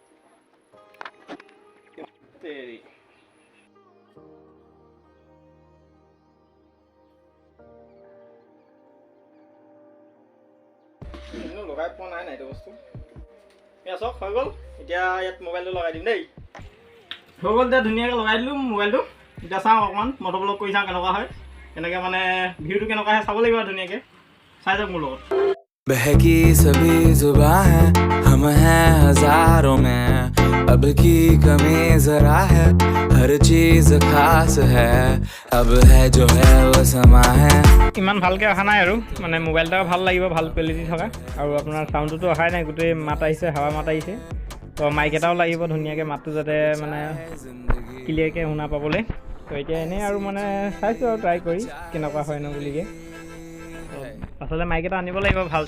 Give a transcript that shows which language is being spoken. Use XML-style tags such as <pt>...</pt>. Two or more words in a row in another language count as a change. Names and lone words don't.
<as>দেৰি লগাই পোৱা নাই এইটো বস্তু এয়া চাওক হৈ গ'ল এতিয়া ইয়াত মোবাইলটো লগাই দিম দেই হৈ গ'ল এতিয়া ধুনীয়াকৈ লগাই দিলোঁ মোবাইলটো এতিয়া চাওঁ অকণমান</as> <en>motor vlog</en> <as>কৰি চাওঁ কেনেকুৱা হয় কেনেকৈ মানে ভিউটো কেনেকুৱা হয় চাব লাগিব আৰু ধুনীয়াকৈ চাই যাওক মোৰ লগত</as> <hi>बहकी सभी जुबां है हम हैं हजारों में अब की कमी जरा है हर चीज खास है अब है जो है वो समा है</hi> <as>ইমান ভালকৈ অহা নাই আৰু মানে মোবাইলটা ভাল লাগিব ভাল কোৱালিটি থকা আৰু আপোনাৰ চাউণ্ডটোতো অহাই নাই গোটেই মাত আহিছে হাৱা মাত আহিছে তো মাইক এটাও লাগিব ধুনীয়াকৈ মাতটো যাতে মানে ক্লিয়াৰকৈ শুনা পাবলৈ তো এতিয়া এনেই আৰু মানে চাইছোঁ আৰু ট্ৰাই কৰি কেনেকুৱা হয় ন বুলিকৈ আচলতে মাইক এটা আনিব লাগিব ভাল</as>